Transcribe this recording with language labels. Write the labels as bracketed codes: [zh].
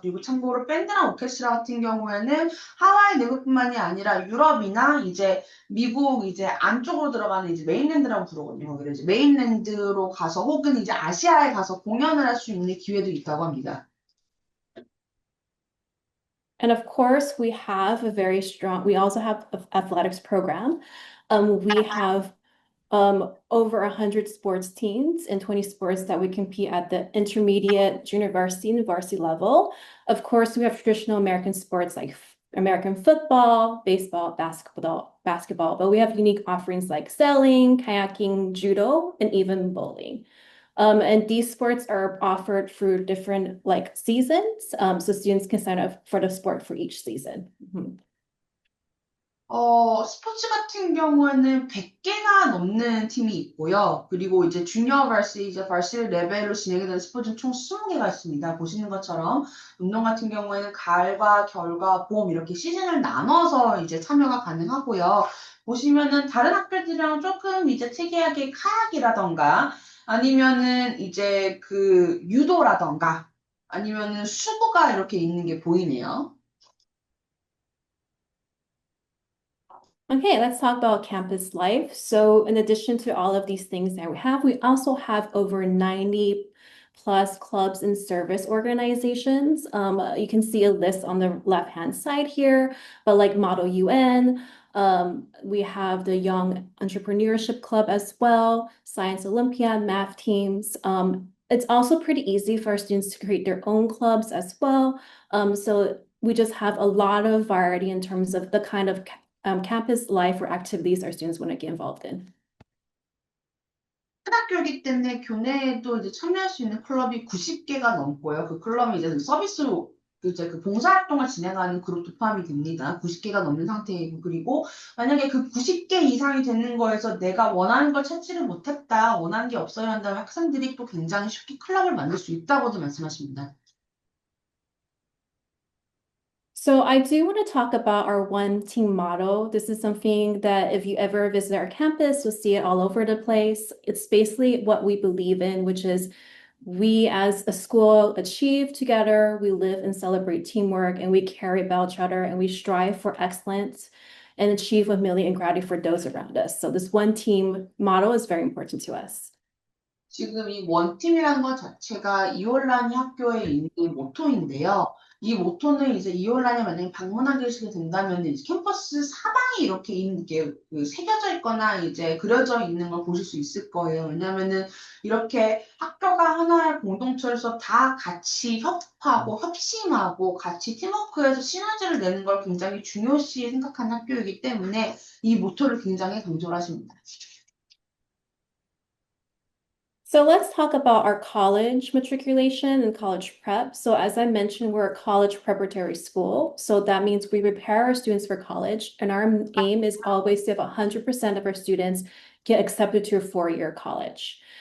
[ko] 그리고 참고로 밴드나 오케스트라 같은 경우에는 하와이 내국뿐만이 아니라 유럽이나 이제 미국 이제 안쪽으로 들어가는 이제 메인랜드라고 부르거든요. 거기를 이제 메인랜드로 가서 혹은 이제 아시아에 가서 공연을 할 수 있는 기회도 있다고 합니다. [en] And of course, we also have an athletics program. We have over 100 sports teams and 20 sports that we compete at the intermediate, junior varsity, and varsity level. Of course, we have traditional American sports like American football, baseball, basketball, but we have unique offerings like sailing, kayaking, judo, and even bowling. And these sports are offered through different like seasons, so students can sign up for the sport for each season. [ko] 스포츠 같은 경우에는 100개가 넘는 팀이 있고요. 그리고 이제 주니어 발시, 이제 발시 레벨로 진행이 되는 스포츠는 총 20개가 있습니다. 보시는 것처럼 운동 같은 경우에는 가을과 겨울과 봄 이렇게 시즌을 나눠서 이제 참여가 가능하고요. 보시면은 다른 학교들이랑 조금 이제 특이하게 카약이라던가 아니면은 이제 그 유도라던가 아니면은 수구가 이렇게 있는 게 보이네요. [en] Okay, let's talk about campus life. So in addition to all of these things that we also have over 90 plus clubs and service organizations. You can see a list on the left-hand side here, but like Model UN, we have the Young Entrepreneurship Club as well, Science Olympiad, math teams. It's also pretty easy for our students to create their own clubs as well. So we just have a lot of variety in terms of the kind of campus life or activities our students want to get involved in. [ko] 학교이기 때문에 교내에도 이제 참여할 수 있는 클럽이 90개가 넘고요. 그 클럽이 이제 서비스로 이제 그 봉사활동을 진행하는 그룹도 포함이 됩니다. 90개가 넘는 상태이고, 그리고 만약에 그 90개 이상이 되는 거에서 내가 원하는 걸 찾지를 못했다, 원하는 게 없어야 한다면 학생들이 또 굉장히 쉽게 클럽을 만들 수 있다고도 말씀하십니다. [en] So I do want to talk about our one team motto. This is something that if you ever visit our campus, you'll see it all over the place. It's basically what we believe in, which is we as a school achieve together, we live and celebrate teamwork, and we care about each other, and we strive for excellence and achieve humility and gratitude for those around us. So this one team motto is very important to us. [ko] 지금 이 원팀이라는 것 자체가 이올라니 학교에 있는 모토인데요. 이 모토는 이제 이올라니 만약에 방문하게 되시게 된다면 이제 캠퍼스 사방에 이렇게 있는 게 새겨져 있거나 이제 그려져 있는 걸 보실 수 있을 거예요. 왜냐면은 이렇게 학교가 하나의 공동체로서 다 같이 협업하고 협심하고 같이 팀워크해서 시너지를 내는 걸 굉장히 중요시 생각하는 학교이기 때문에 이 모토를 굉장히 강조를 하십니다. [en] So let's talk about our college matriculation and college prep. So as I mentioned, we're a college preparatory school. So that means we prepare our students for college, and our aim is always to have 100% of our students get accepted to a four-year college.